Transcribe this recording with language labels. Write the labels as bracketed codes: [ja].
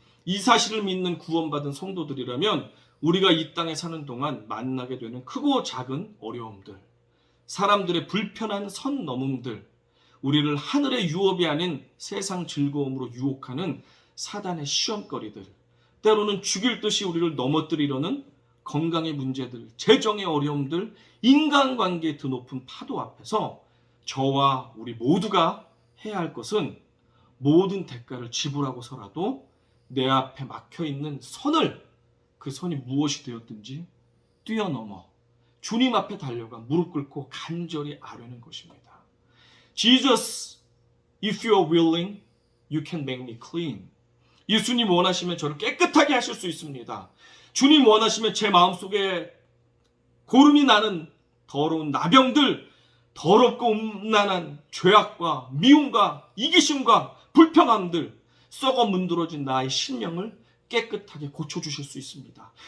[ko] 이 사실을 믿는 구원받은 성도들이라면 우리가 이 땅에 사는 동안 만나게 되는 크고 작은 어려움들, 사람들의 불편한 선 넘음들, 우리를 하늘의 유업이 아닌 세상 즐거움으로 유혹하는 사단의 시험거리들, 때로는 죽일 듯이 우리를 넘어뜨리려는 건강의 문제들, 재정의 어려움들, 인간관계의 드높은 파도 앞에서 저와 우리 모두가 해야 할 것은 모든 대가를 지불하고서라도 내 앞에 막혀있는 선을, 그 선이 무엇이 되었든지 뛰어넘어 주님 앞에 달려가 무릎 꿇고 간절히 아뢰는 것입니다. [en] Jesus, if you are willing, you can make me clean. [ko] 예수님 원하시면 저를 깨끗하게 하실 수 있습니다. 주님 원하시면 제 마음속에 고름이 나는 더러운 나병들, 더럽고 음란한 죄악과 미움과 이기심과 불평함들, 썩어 문드러진 나의 심령을 깨끗하게 고쳐주실 수 있습니다.